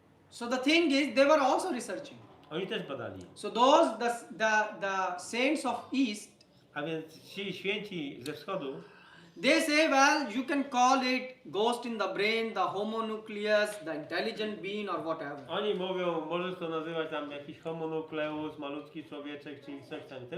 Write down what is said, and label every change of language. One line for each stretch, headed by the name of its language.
English: So the thing is, they were also researching.
Polish: Oni też badali.
English: So the saints of East,
Polish: A więc ci święci ze wschodu,
English: they say, well, you can call it ghost in the brain, the homunculus, the intelligent being, or whatever.
Polish: oni mówią, możesz to nazywać tam jakiś homunukleus, malutki człowieczek, czy coś tam.